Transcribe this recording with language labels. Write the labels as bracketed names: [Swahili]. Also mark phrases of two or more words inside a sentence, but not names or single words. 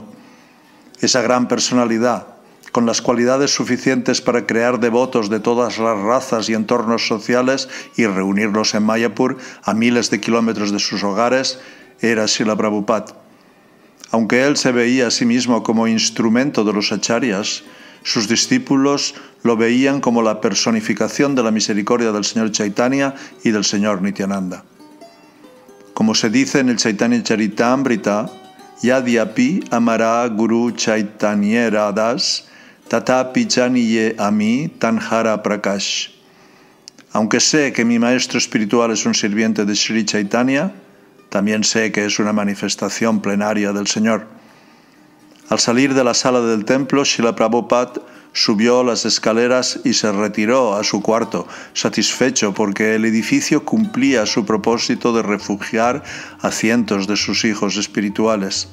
[Spanish] Esa gran personalidad, con las cualidades suficientes para crear devotos de todas las razas y entornos sociales y reunirlos en Mayapur a miles de kilómetros de sus hogares, era Srila Prabhupada. Aunque él se veía a sí mismo como instrumento de los acharyas, sus discípulos lo veían como la personificación de la misericordia del Señor Chaitanya y del Señor Nityananda. Como se dice en el Chaitanya Charitamrita, [Bangla] যদ্যপি আমার গুরু চৈতন্যের দাস, তথাপি জানিয়ে আমি তাঁহার প্রকাশ. [Spanish] Aunque sé que mi maestro espiritual es un sirviente de Sri Chaitanya, también sé que es una manifestación plenaria del Señor. Al salir de la sala del templo, Srila Prabhupada subió las escaleras y se retiró a su cuarto, satisfecho porque el edificio cumplía su propósito de refugiar a cientos de sus hijos espirituales.